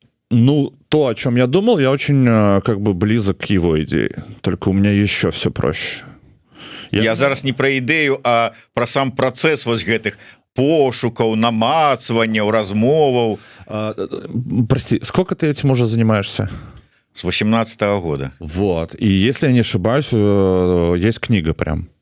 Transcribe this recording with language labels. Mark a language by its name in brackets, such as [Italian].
[Russian] Ну, то, о чем я думал, я очень как бы близок к его идее. Только у меня еще все проще. [Belarusian] Я зараз не про ідэю, а про сам працэс вось гэтых пошукаў, намацванняў, размоваў. [Russian] Прости, сколько ты этим уже занимаешься? С 18-го года. Вот. И если я не ошибаюсь, есть книга прям.